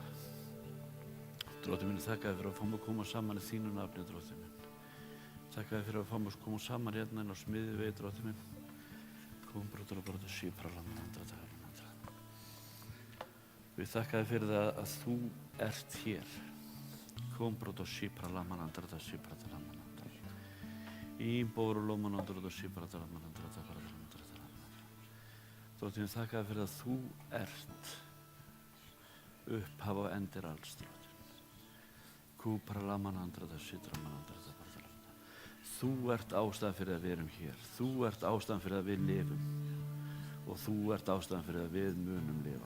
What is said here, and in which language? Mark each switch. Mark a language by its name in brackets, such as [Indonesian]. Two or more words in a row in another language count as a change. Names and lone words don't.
[Icelandic] Dróttir minn, þakka þér fyrir að fá mig að koma saman í þínu nafni, dróttir minn. Þakka þér fyrir að fá mig að koma saman hérna inn á smiðjuvegi, dróttir minn. Kom brotur og brotur sí para la manandra manandra. Við þakka þér fyrir það að þú ert hér. Kom brotur sí para la manandra doshi para la manandra. Ímbor lo manandra doshi para la manandra. Dróttir minn, þakka þér fyrir að þú ert upphaf og endir alls, dróttir minn. Kúpra lamanandra það sitra manandra það barðalanda. Þú ert ástæðan fyrir að við erum hér. Þú ert ástæðan fyrir að við lifum. Og þú ert ástæðan fyrir að við munum lifa.